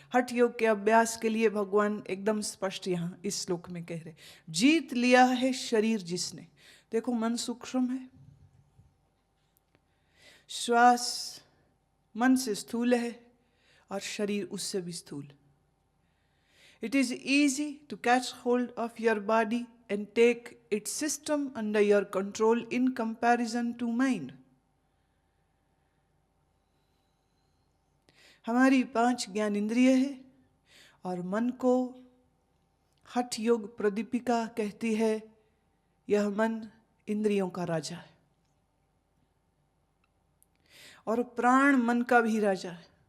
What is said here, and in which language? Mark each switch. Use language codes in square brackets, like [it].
[hi] हठ योग के अभ्यास के लिए भगवान एकदम स्पष्ट यहाँ इस श्लोक में कह रहे, जीत लिया है शरीर जिसने। देखो, मन सूक्ष्म है, श्वास मन से स्थूल है और शरीर उससे भी स्थूल। [en] It is easy to catch hold of your body and take its system under your control in comparison to mind. [hi] हमारी 5 ज्ञान इंद्रिय है और मन को हठ योग प्रदीपिका कहती है, यह मन इंद्रियों का राजा है और प्राण मन का भी राजा है।